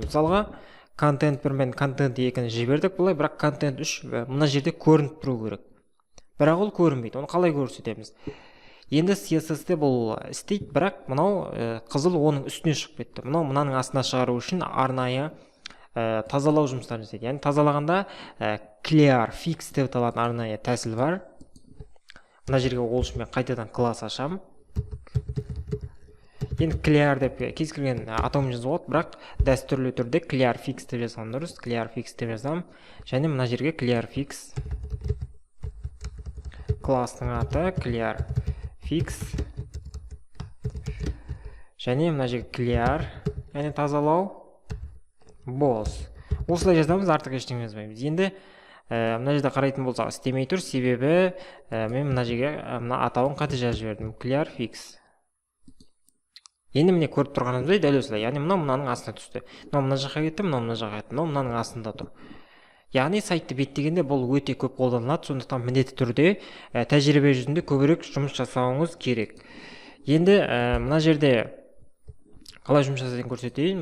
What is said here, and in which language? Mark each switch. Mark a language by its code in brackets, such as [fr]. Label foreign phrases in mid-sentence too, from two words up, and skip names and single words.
[kk] Мысалға контент 1 мен контент 2-ні жібердік былай, бірақ контент 3 мына жерде көрініп тұру керек. Бірақ ол көрінбейді. Оны қалай көрсетеміз? Енді CSS-те бұл істейді, бірақ мынау қызыл оның үстіне шығып кетті. Мынаның астына шығару үшін арнайы тазалау жұмыстарын жасайды. Яғни тазалағанда [en] clear fix [kk] деп аталатын арнайы тәсіл бар. Мына жерге ол үшін мен қайтадан класс ашамын. Енді clear деп кез келген атаумен жазуға болады, бірақ дәстүрлі түрде [en] clear fix [kk] деп жазған дұрыс. [en] Clear fix [kk] деп жазамын. Және мына жерге [en] clear fix [kk] кластың аты [en] clear fix. [kk] Және мына жерге clear, яғни тазалау boss. Осылай жазамыз, артық ештеңе жазбаймыз. Енді мына жерде қарайтын болсақ істемей тұр, себебі мен мына жерге атауын қате жазып жібердім. [en] Clear fix. [kk] Енді міне көріп тұрғанымыздай дәл осылай. Яғни мынаның астына түсті. Мына жаққа кетті, мына жаққа кетті, мынаның астында тұр. Яғни сайтты беттегенде бұл өте көп қолданылады, сондықтан міндетті түрде тәжірибе жүзінде көбірек жұмыс жасауыңыз керек. Енді мына жерде қалай жұмыс жасайтынын көрсетейін.